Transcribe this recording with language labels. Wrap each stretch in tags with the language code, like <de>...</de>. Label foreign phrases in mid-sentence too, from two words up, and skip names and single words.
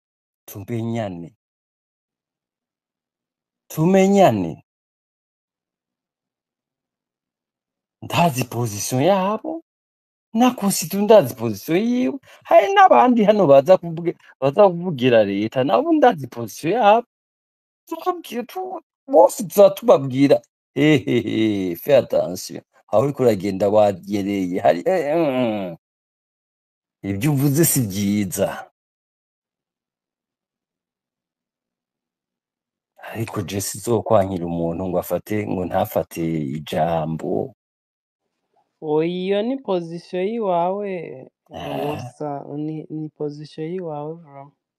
<rn>tumenyane ndazi position yabo na Constitution ndazi position yiwe, hari n'abandi hano baza kuvugira leta nabo ndazi position yabo, bose tuzatubabwira</rn> <fr>fais attention</fr> <rn>aho uriko uragenda wagereye hari ibyo uvuze si byiza. Ariko je sizokwankira umuntu ngo ntafate ijambo. Iyo ni position yiwawe gusa, ni position yiwawe bro.</rn>